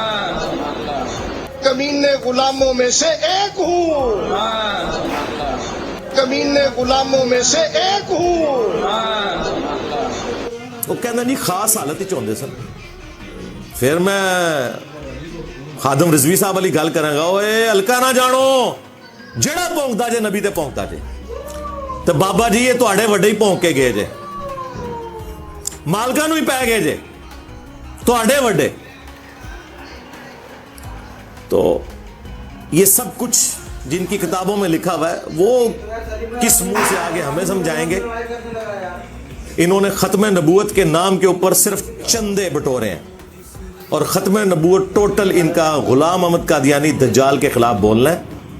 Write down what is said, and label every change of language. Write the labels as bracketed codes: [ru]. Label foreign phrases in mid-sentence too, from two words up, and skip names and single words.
[ur] کمینے غلاموں میں سے ایک ہوں. کمینے غلاموں میں سے ایک ہوں. وہ کہنا نہیں خاص حالت ہی چاہتے سن. [pa] پھر میں خادم رضوی صاحب والی گل کریں گا، اوے ہلکا نہ جانو، جڑا پونکتا جے نبی تے پونکتا جے. تو بابا جی یہ تواڈے وڈے ہی پونک کے گئے جے، مالکاں نوں ہی پے گئے جے تواڈے وڈے. [ur] تو یہ سب کچھ جن کی کتابوں میں لکھا ہوا ہے وہ کس منہ سے آگے ہمیں سمجھائیں گے. انہوں نے ختم نبوت کے نام کے اوپر صرف چندے بٹورے ہیں، اور ختم نبوت ٹوٹل ان کا غلام احمد قادیانی دجال کے خلاف بولنا ہے.